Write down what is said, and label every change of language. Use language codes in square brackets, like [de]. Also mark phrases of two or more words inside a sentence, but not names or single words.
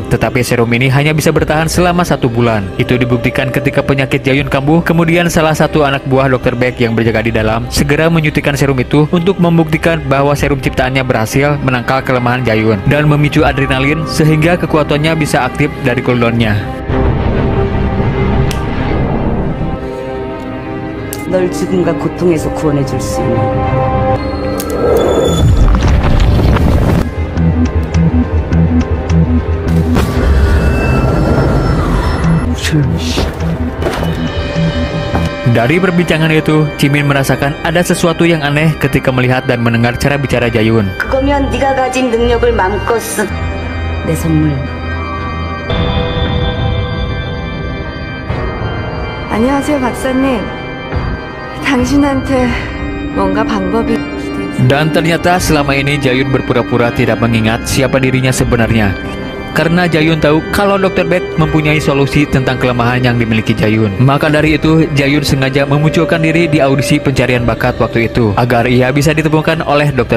[id] Tetapi serum ini hanya bisa bertahan selama 1 bulan. Itu dibuktikan ketika penyakit Jayun kambuh. Kemudian salah satu anak buah Dr. Baek yang berjaga di dalam segera menyuntikkan serum itu untuk membuktikan bahwa serum ciptaannya berhasil menangkal kelemahan Jayun dan memicu adrenalin sehingga kekuatannya bisa aktif dari cooldownnya. [ko] 널 죽음과 고통에서 구원해 줄 수 있는 [id] Dari perbincangan itu, Jimin merasakan ada sesuatu yang aneh ketika melihat dan mendengar cara bicara Jayun. [ko] 그거면 네가 가진 능력을 마음껏 쓰. 내 선물. 안녕하세요, 박사님. 당신한테 뭔가 방법이 [id] Dan ternyata selama ini Jayun berpura-pura tidak mengingat siapa dirinya sebenarnya. karena Jayun tahu kalau Dr. Beck mempunyai solusi tentang kelemahan yang dimiliki Jayun. Maka dari itu, Jayun sengaja memunculkan diri di audisi pencarian bakat waktu itu agar ia bisa ditemukan oleh Dr.